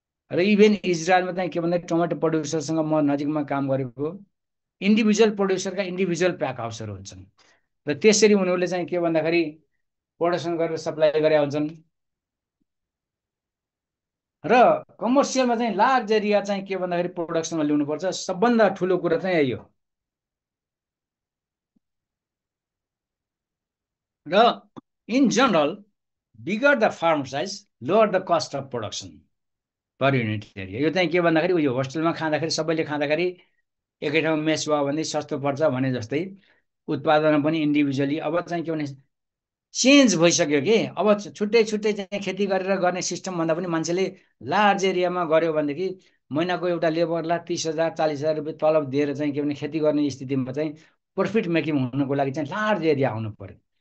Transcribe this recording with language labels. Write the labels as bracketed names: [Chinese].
[Nepali] र इभन इजरायलमा चाहिँ के भन्दाखेरि टमाटो प्रड्युसरसँग म नजिकमा काम गरेको, इन्डिभिजुअल प्रड्युसरका इन्डिभिजुअल प्याक हाउसहरू हुन्छन्। र त्यसरी उनीहरूले चाहिँ के भन्दाखेरि प्रोडक्सन गरेर सप्लाई गरे हुन्छन्। र कमर्सियलमा चाहिँ लार्ज एरिया चाहिँ के भन्दाखेरि प्रोडक्सनमा ल्याउनुपर्छ। सबभन्दा ठुलो कुरा चाहिँ यही हो। [English] र in general bigger the farm size lower the cost of production per unit area. [Nepali] यो चाहिँ के भन्दाखेरि उयो होस्टेलमा खाँदाखेरि सबैले खाँदाखेरि एकै ठाउँमा मेस भयो भने सस्तो पर्छ भने जस्तै उत्पादन पनि इन्डिभिजुअली अब चाहिँ के भने चेन्ज भइसक्यो कि अब छुट्टै छुट्टै चाहिँ खेती गरेर गर्ने सिस्टम भन्दा पनि मान्छेले लार्ज एरियामा गर्यो भनेदेखि महिनाको एउटा लेबरलाई 30,000 40,000 रुपियाँ तलब दिएर चाहिँ के भने खेती गर्ने स्थितिमा चाहिँ प्रफिट मेकिङ हुनुको लागि चाहिँ लार्ज एरिया आउनु पर्यो।